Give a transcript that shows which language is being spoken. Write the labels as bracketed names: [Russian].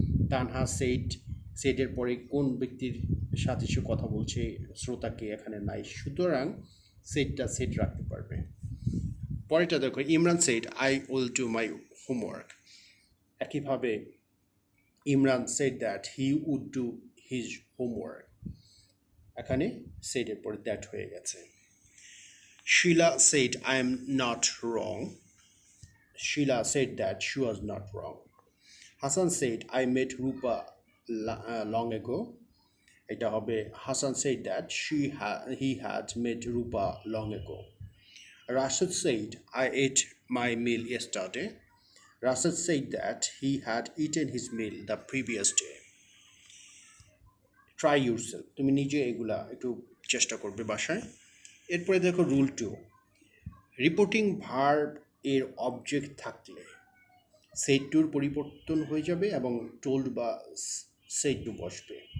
[Bangla] তানহা সেইট, সেইটের পরে কোন ব্যক্তির সাথে সে কথা বলছে, শ্রোতাকে এখানে নাই, সুতরাং সেইটটা সেইট রাখতে পারবে। পরেরটা দেখো, [English] Imran said I will do my homework. [Bangla] একইভাবে [English] Imran said that he would do his homework, [Bangla] এখানে সেইটের পরে দ্যাট হয়ে গেছে। [English] Sheila said, I am not wrong. Sheila said that she was not wrong. Hassan said, I met Rupa long ago. [Bangla] এটা হবে [English] Hassan said that he had met Rupa long ago. Rashid said, I ate my meal yesterday. Rashid said that he had eaten his meal the previous day. Try yourself, [Bangla] তুমি নিজে এগুলা একটু চেষ্টা করবে বাসায়। এরপরে দেখো রুল 2, রিপোর্টিং ভার্ব এর অবজেক্ট থাকলে সেড টুর পরিবর্তন হয়ে যাবে এবং টোল্ড বা সেড টু বসবে।